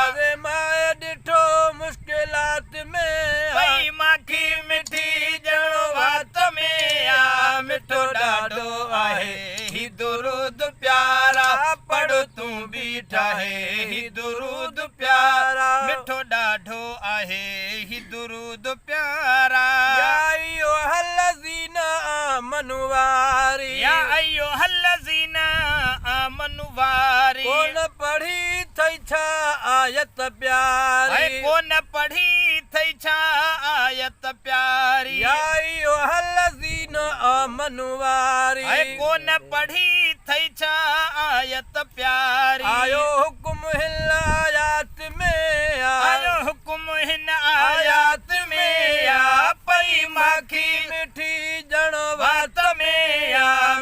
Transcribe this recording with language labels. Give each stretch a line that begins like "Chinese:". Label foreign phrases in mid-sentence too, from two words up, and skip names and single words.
Sindhi: آوي ماءِ ڏٺو مشڪلات ۾، وئي ماکي مٺي ڄڻ وات ۾، آ، مٺو ڏاڍو آهي هي درود پيارا، پڙهه تون بي ٺاهي هي درود پيارا، مٺو ڏاڍو آهي هي درود پيارا.
Arabic: يا أيها الذين آمنوا واري. يا أيها الذين آمنوا واري.
Sindhi: ڪون پڙهي اٿئي ڇا آيت پياري؟ اي ڪون پڙهي اٿئي ڇا آيت پياري؟
Arabic: يا أيها الذين آمنوا واري.
Sindhi: اي ڪون پڙهي اٿئي ڇا آيت پياري؟ آيو حڪم هل آيات آيات ۾ آ. آيو حڪم هن آيات ۾ آ. پئي ماکي مٺي ڄڻ وات ۾ آ.